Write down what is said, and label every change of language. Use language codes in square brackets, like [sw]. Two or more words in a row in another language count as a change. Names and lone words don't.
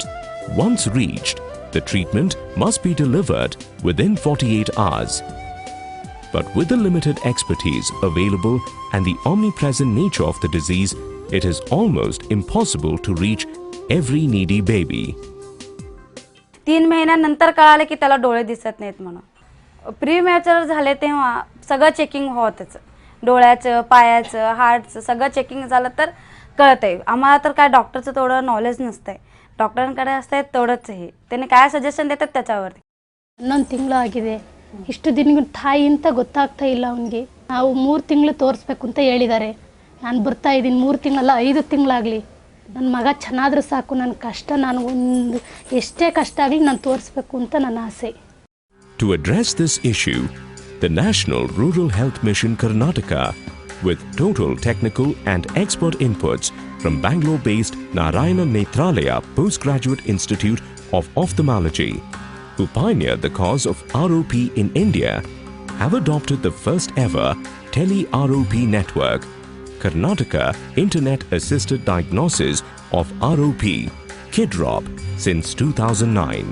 [en] Once reached, the treatment must be delivered within 48 hours. But with the limited expertise available and the omnipresent nature of the disease, it is almost impossible to reach every needy baby. [mr] 3 महिन्यानंतर कळालं की त्याला डोळे दिसत नाहीत म्हणून. प्रीमॅच्युअर झाले तेव्हा सगळं चेकिंग होतच, डोळ्याचं, पायाचं, हार्टचं सगळं चेकिंग झालं तर कळतंय. आम्हाला तर काय डॉक्टरचं तेवढं नॉलेज नसतंय, डॉक्टरांकडे असतंय तेवढंच. हे त्याने काय सजेशन देतात त्याच्यावरती. [kn] 11 ತಿಂಗಳು ಆಗಿದೆ, ಇಷ್ಟು ದಿನ ತಾಯಿ ಅಂತ ಗೊತ್ತಾಗ್ತಾ ಇಲ್ಲ ಅವನಿಗೆ. ನಾವು 3 ತಿಂಗಳು ತೋರಿಸ್ಬೇಕು ಅಂತ ಹೇಳಿದ್ದಾರೆ. ನಾನು ಬರ್ತಾ ಇದ್ದೀನಿ, 3 ತಿಂಗಳಲ್ಲ 5 ತಿಂಗಳಾಗಲಿ, ನನ್ನ ಮಗ ಚೆನ್ನಾದರೂ ಸಾಕು. ನನ್ನ ಕಷ್ಟ, ನಾನು ಒಂದು ಎಷ್ಟೇ ಕಷ್ಟ ಆಗಲಿ ನಾನು ತೋರಿಸ್ಬೇಕು ಅಂತ ನನ್ನ ಆಸೆ. [en] To address this issue, the National Rural Health Mission Karnataka, with total technical and expert inputs from Bangalore-based Narayana Nethralaya Postgraduate Institute of Ophthalmology, who pioneered the cause of ROP in India, have adopted the first ever tele-ROP network, Karnataka Internet Assisted Diagnosis of ROP, KIDROP, since 2009.